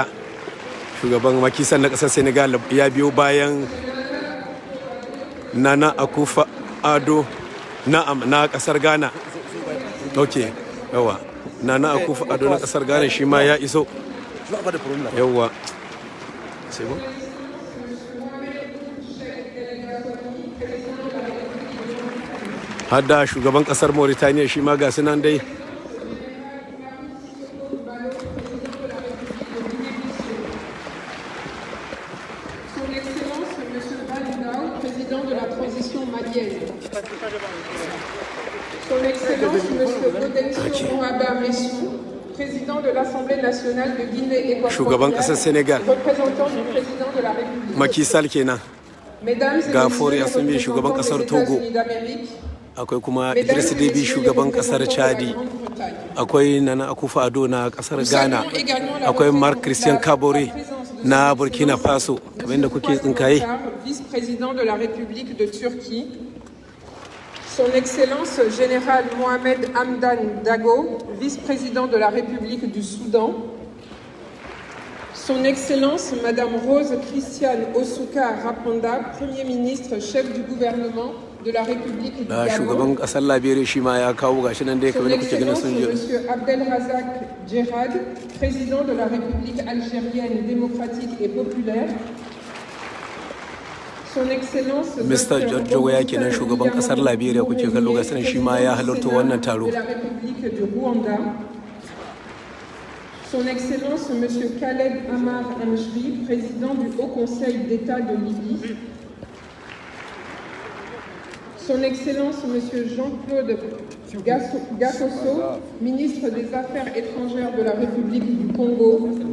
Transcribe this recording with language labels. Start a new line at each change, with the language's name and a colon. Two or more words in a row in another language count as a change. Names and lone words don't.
Hausa: Shugaban makisan na kasar Senegal ya biyo bayan Nana Akufo-Addo na kasar Ghana. Ok, yawa. Nana Akufo-Addo na kasar Ghana shi ma ya iso. Yawa.
French: C'est bon?
Hausa: Hadda shugaban kasar Mauritania shi ma ga sunan dai.
French: Son Excellence, Monsieur Bodelcio Mouaba Messou, président de l'Assemblée nationale de Guinée équatoriale, représentant du président de la République.
Hausa: Macky Sall kenan.
French: Mesdames et Gafour messieurs,
Hausa: Assimi, shugaban kasar Togo. Akwai kuma Idris Deby, shugaban kasar Chadi. Akwai Nana Akufo-Addo na kasar Ghana. Akwai Marc Christian Kabore na Burkina Faso. Kamar yadda kuke tsinkaye.
French: Vice-président de la République de Turquie. Son Excellence Général Mohamed Hamdan Dagalo, vice-président de la République du Soudan. Son Excellence Madame Rose Christiane Osuka Rapanda, Premier ministre, chef du gouvernement de la République du Gabon.
Hausa: Shugaban kasar Liberia shi ma ya kawo gashi nan dai kamar da kuke ganin sun je.
French: Monsieur Abdelrazak Djerad, président de la République algérienne démocratique et populaire. Son Excellence Mr.
Hausa: Giorgio Weah kenan, shugaban kasar Liberia kuke kallo ga sanin shi ma ya halarta wannan taro.
French: De la République du Rwanda. Son Excellence Monsieur Khaled Amar Amjri, président du Haut Conseil d'État de Libye. Son Excellence Monsieur Jean-Claude Gattuso, ministre des Affaires étrangères de la République du Congo.